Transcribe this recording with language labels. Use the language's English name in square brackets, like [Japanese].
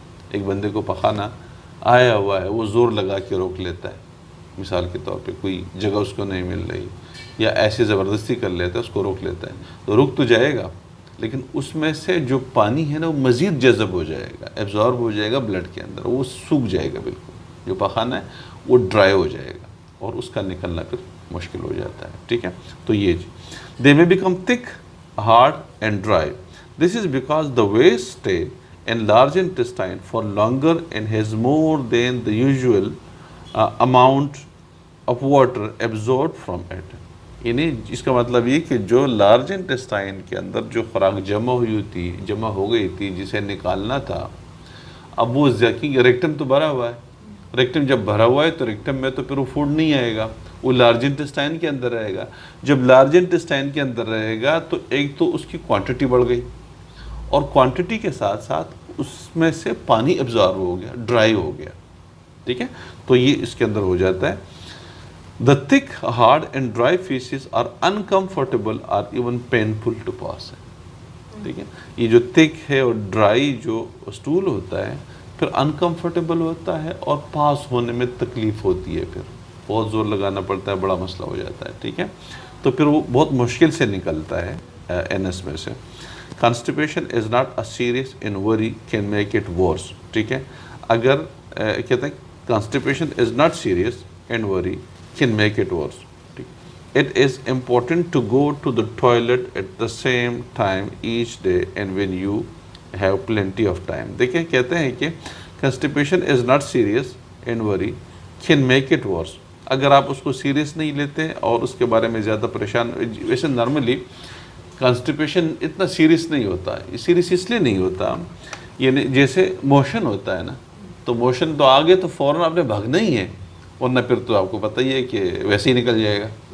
[Urdu] ایک بندے کو پخانہ آیا ہوا ہے، وہ زور لگا کے روک لیتا ہے، مثال کے طور پہ کوئی جگہ اس کو نہیں مل رہی، یا ایسے زبردستی کر لیتا ہے، اس کو روک لیتا ہے، تو رک تو جائے گا لیکن اس میں سے جو پانی ہے نا وہ مزید جذب ہو جائے گا، ایبزارب ہو جائے گا بلڈ کے اندر، وہ سوکھ جائے گا، بالکل جو پخانہ ہے وہ ڈرائی ہو جائے گا اور اس کا نکلنا پھر مشکل ہو جاتا ہے. ٹھیک ہے، تو یہ دے [English] may become thick, hard and dry. This is because the waste stay in large intestine for longer and has more than the usual amount of water absorbed from it. [Urdu] یعنی اس کا مطلب یہ کہ جو لارج انٹسٹائن کے اندر جو خوراک جمع ہو گئی تھی جسے نکالنا تھا، اب وہ ریکٹم تو بھرا ہوا ہے، ریکٹم جب بھرا ہوا ہے تو ریکٹم میں تو پھر وہ فوڈ نہیں آئے گا، وہ لارج انٹسٹائن کے اندر رہے گا. جب لارج انٹسٹائن کے اندر رہے گا تو ایک تو اس کی کوانٹٹی بڑھ گئی، اور کوانٹٹی کے ساتھ ساتھ اس میں سے پانی ایبزارب ہو گیا، ڈرائی ہو گیا. ٹھیک ہے، تو یہ اس کے اندر ہو جاتا ہے. [English] The thick, hard and dry feces are uncomfortable or even painful to pass. [Urdu] ٹھیک ہے، یہ جو thick ہے اور dry جو اسٹول ہوتا ہے پھر uncomfortable ہوتا ہے اور پاس ہونے میں تکلیف ہوتی ہے، پھر بہت زور لگانا پڑتا ہے، بڑا مسئلہ ہو جاتا ہے. ٹھیک ہے، تو پھر وہ بہت مشکل سے نکلتا ہے NS میں سے. [English] Constipation is not a serious and worry can make it worse. [Urdu] ٹھیک ہے، اگر کہتے ہیں [English] constipation is not serious and worry can make it worse. It is important to go to the toilet at the same time each day and when you have plenty of time. [Urdu] دیکھیں کہتے ہیں کہ [English] constipation is not serious and worry can make it worse. [Urdu] اگر آپ اس کو serious نہیں لیتے اور اس کے بارے میں زیادہ پریشان، ویسے نارملی constipation اتنا سیریس نہیں ہوتا ہے. سیریس اس لیے نہیں ہوتا، یعنی جیسے موشن ہوتا ہے نا، تو موشن تو آگے تو فوراً آپ نے بھاگنا ہی ہے، ورنہ پھر تو آپ کو پتہ ہی ہے کہ ویسے ہی نکل جائے گا.